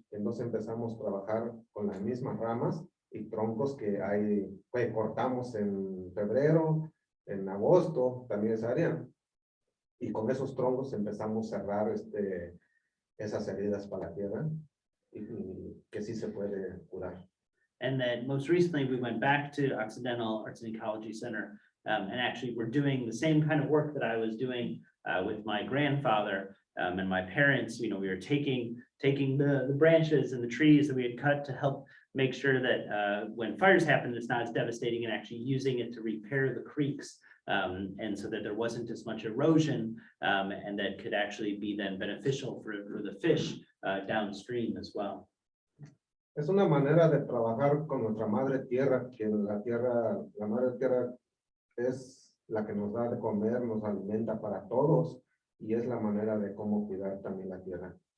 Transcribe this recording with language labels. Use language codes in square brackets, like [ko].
[es] Entonces empezamos a trabajar con las mismas ramas y troncos que cortamos en febrero, en agosto, también esa área. Y con esos troncos empezamos a cerrar esas heridas para la tierra y que sí se puede curar. [en] And then most recently, we went back to Occidental Arts and Ecology Center. And actually, we're doing the same kind of work that I was doing with my grandfather and my parents. You know, we were taking the branches and the trees that we had cut to help make sure that when fires happen, it's not as devastating, and actually using it to repair the creeks. And so that there wasn't as much erosion and that could actually be then beneficial for the fish downstream as well. [es] Es una manera de trabajar con nuestra madre tierra, que la madre tierra es la que nos da de comer, nos alimenta para todos, y es la manera de cómo cuidar también la tierra.